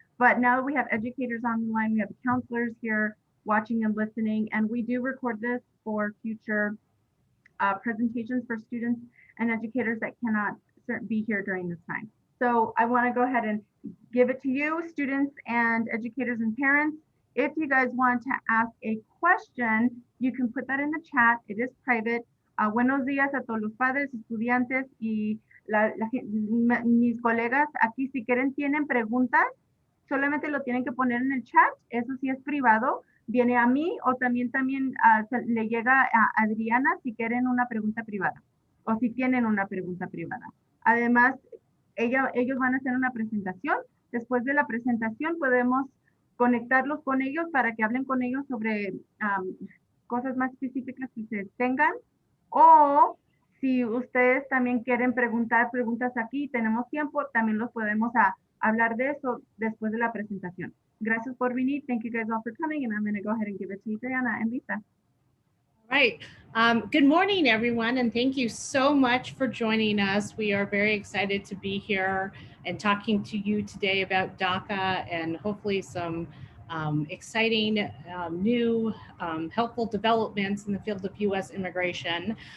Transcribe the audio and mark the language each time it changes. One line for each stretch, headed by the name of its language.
English: But now that we have educators on the line, we have counselors here watching and listening, and we do record this for future presentations for students and educators that cannot be here during this time. So I want to go ahead and give it to you, students and educators and parents. If you guys want to ask a question, you can put that in the chat. It is private.
Spanish: Buenos días a todos los padres, estudiantes y mis colegas. Aquí si quieren tienen preguntas, solamente lo tienen que poner en el chat. Eso sí es privado. Viene a mí o también le llega a Adriana si quieren una pregunta privada o si tienen una pregunta privada. Además, ellos van a hacer una presentación. Después de la presentación podemos conectarlos con ellos para que hablen con ellos sobre cosas más específicas que ustedes tengan. O si ustedes también quieren preguntar preguntas aquí, tenemos tiempo, también los podemos hablar de eso después de la presentación. Gracias por venir.
English: Thank you guys all for coming, and I'm going to go ahead and give it to Adriana and Lisa. All right. Good morning, everyone, and thank you so much for joining us. We are very excited to be here and talking to you today about DACA and hopefully some exciting, new, helpful developments in the field of U.S. immigration.